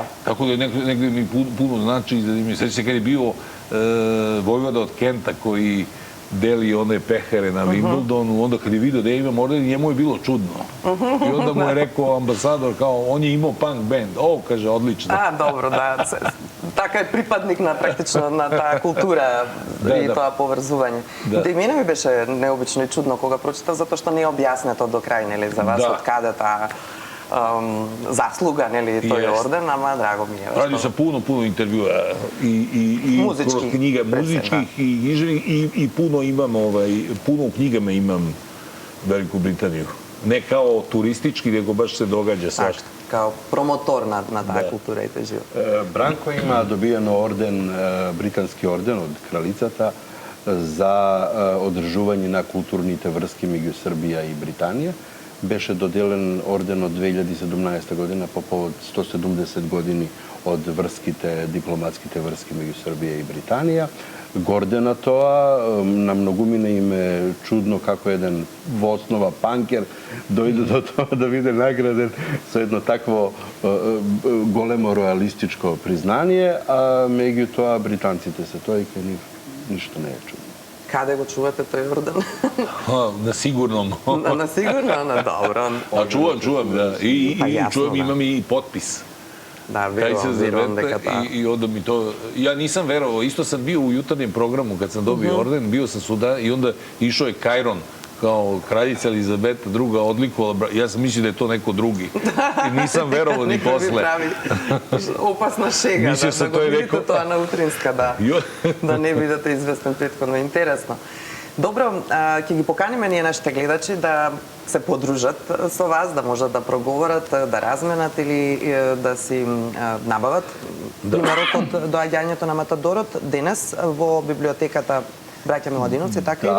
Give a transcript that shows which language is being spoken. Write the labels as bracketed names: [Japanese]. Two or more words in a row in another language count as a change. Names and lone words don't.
[Serbian] Tako da negde mi puno znači, sveći se kad je bio vojvoda od Kenta koji deli one pehere na Wimbledonu, onda kad je vidio da ja imam orden, njemu je bilo čudno. I onda mu je rekao ambasador, kao, on je imao punk band. O, kaže, odlično. A, dobro, da. [Macedonian] Така je припадник на практично на таа култура и тоа поврзување. Да и мене ми беше необично и чудно кога прочитав, затоа што не е објаснето до крај, нели, за вас од каде таа заслуга, нели, тој орден, ама драго ми е. [Serbian] Радио sam puno intervjua i kroz knjiga muzičkih i književnih i puno u knjigama imam Veliku Britaniju. Ne kao turistički, nego baš se događa svašta. [Macedonian] Kao promotor na tаа култура и тој живот. Бранко има добиено орден, британски орден од кралицата за одржување на kulturните врски меѓу Србија и Британија. Беше доделен орден од 2017 година по повод 170 години од дипломатските врски меѓу Србија и Британија. Горде на тоа, на многумина им е чудно како еден во основа панкер дојде до тоа да биде награден со едно такво големо роялистичко признание, а меѓутоа британците се тоа и кај нив ништо не е чудно. Каде го чувате тој орден? [Serbian] Na sigurnom. Na sigurno, na dobro. A čuvam, da. I čuvam, imam i potpis. Da, verujem [Macedonian] дека та. [Serbian] I onda mi to... Ja nisam verovao, isto sam bio u jutarnjem programu kad sam dobio orden, bio sam svuda i onda išao je Kajron, kao kraljica Elizabeta II odlikovala, ja sam mislio da je to neko drugi. I nisam verovao ni posle. [Macedonian] Опасна шега, да го видите тоа на утринска, да не бидете известен претходно. Интересно. Добро, ќе ги поканиме ние нашите гледачи да се подружат со вас, да можат да проговорат, да разменат или да си набават примерот од доаѓањето на Матадорот денес во библиотеката Браќа Миладиновци, така и